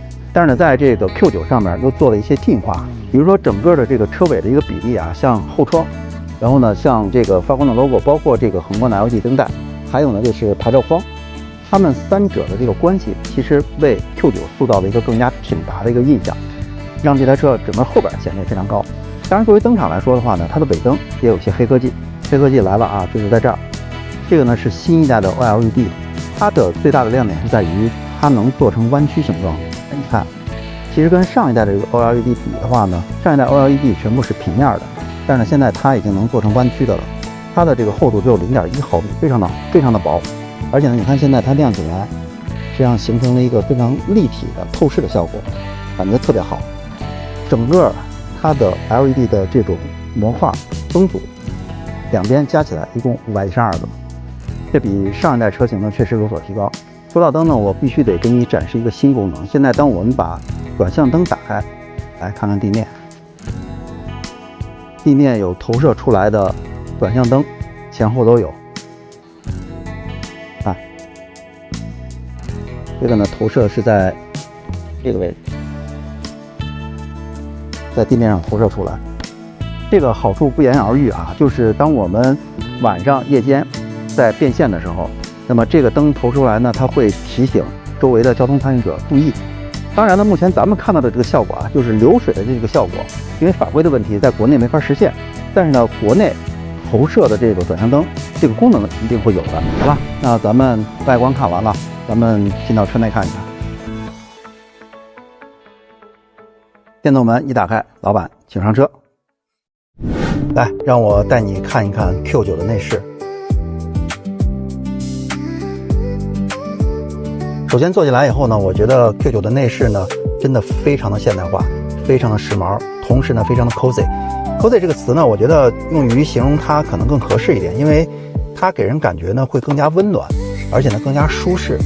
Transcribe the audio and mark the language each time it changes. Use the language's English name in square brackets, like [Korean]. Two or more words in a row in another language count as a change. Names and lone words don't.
[Chinese] 但是呢在這個 Q9 上面又做了一些進化，比如說整個的這個車尾的一個比例啊，像後窗，然後呢像這個發光的 logo， 包括這個橫貫的 LED 燈帶，還有呢就是牌照框，它們三者的這個關係其實為 Q9 塑造了一個更加挺拔的一個印象，讓這台車整個後邊顯得非常高。當然作為灯厂來說的話呢，它的尾燈也有些黑科技，黑科技来了啊，就是在这兒，這個呢是新一代的 OLED， 它的最大的亮點是在於它能做成彎曲形狀。你看其實跟上一代的這個 OLED 比的話呢，上一代 OLED 全部是平面的， 但是呢，現在它已經能做成彎曲的了。它的這個厚度只有0.1毫米，非常的薄。而且呢，你看现在它亮起來，實際上形成了一個非常立體的透視的效果，感覺特別好。整個它的 LED 的這種模塊燈組，兩邊加起來一共512個，這比上一代車型呢確實有所提高。說到燈呢，我必須得給你展示一個新功能。現在當我們把转向燈打開，來看看地面，地面有投射出来的转向燈，前後都有。看，这个呢投射是在这个位置，在地面上投射出来。这个好处不言而喻啊，就是当我们晚上夜间在变线的时候，那么这个灯投出来呢，它会提醒周围的交通参与者注意。当然呢，目前咱们看到的这个效果啊，就是流水的这个效果，因为法规的问题，在国内没法实现。但是呢，国内投射的这个转向灯这个功能呢，一定会有的。好吧，那咱们外觀看完了，咱們進到車內看一看。電動門一打開，老闆請上車。來，讓我帶你看一看 Q9 的內飾。首先坐進來以後呢，我覺得 Q9 的內飾呢，真的非常的現代化，非常的時髦，同時呢，非常的 cozy。cozy 這個詞呢，我覺得用於形容它可能更合適一點，因為它給人感覺呢會更加溫暖，而且呢更加舒適。